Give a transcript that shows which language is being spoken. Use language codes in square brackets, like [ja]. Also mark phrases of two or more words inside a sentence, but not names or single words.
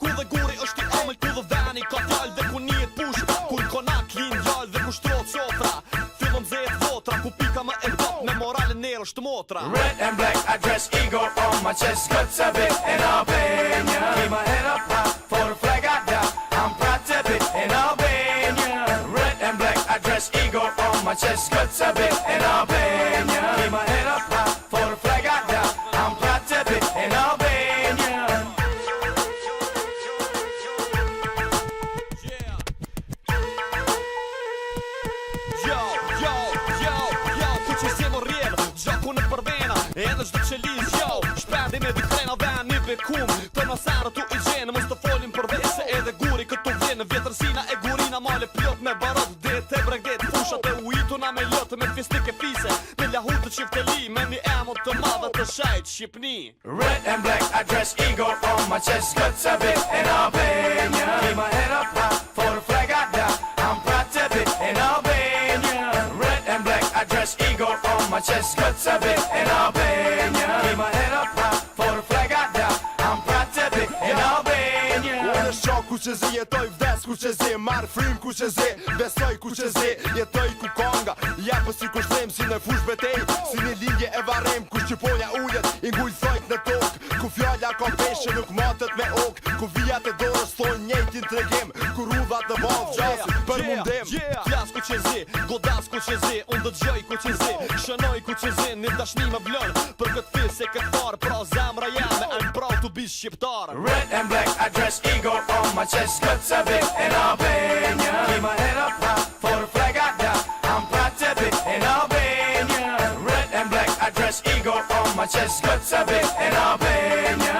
[sq] Ku dhe guri është i amël, ku dhe veni ka fjall dhe ku njet push, kur konak lin gjall dhe ku shtrot sofra, fillon zet votra, ku pika më e dop, me moralin nërë është motra. [en] Red and black, I dress eagle on my chest, guts a bit in Albania. Keep my head up high for the flag I got. I'm proud to be in Albania. Red and black, I dress eagle on my chest, guts a bit in Albania. Keep my head up high for the flag I got. I'm proud to be in Albania. [sq] Yo, ku që si më rrjedh, gjaku në përvena, edhe çdo qeliz, yo. Shpendi me dy krena dhe një bekum, për masarë tu i gjenë, mos të folim për vese, edhe guri këtu vjenë, vjetërsina e gurina male plot me barot, det e bregdet, fushat e ujituna me lotë, me fistik e fise, me lahut të qifteli, me një emot të madhe të shajt Shqipni. [en] Red and black, I dress eagle on my chest, guts a bit in Albania. Keep my head up high for the flag I got. I'm proud to be in Albania. Red and black, I dress eagle on my chest, guts a bit in Albania. Keep my head up high for the flag I got. I'm proud to be in Albania. [sq] Unë shok ku që zi, jetoj vdes ku që zi, marr frim ku që zi, besoj ku që zi, jetoj ku konga, japë si kushtrim si në fush betej, si një lindje e varem, ku shqiponja ullet, i ngull thojt në tokë, ku fjalla ka peshe nuk matët me ok, ku vijat e dorës thon njejtin tregim, ku rudhat në bavë gjasi për mundim. Flas ku që zi, godas ku që zi, unë dëgjoj ku që zi, shënoj ku që zi, një dashni më vlën, për këtë fis e këtë farë, pra zemra jame, [en] I'm proud to be shqiptar. Red and black, I dress eagle on my chest, guts a bit in Albania. Keep my head up high for the flag I got. I'm proud to be in Albania. Red and black, I dress eagle on my chest, guts a bit in Albania.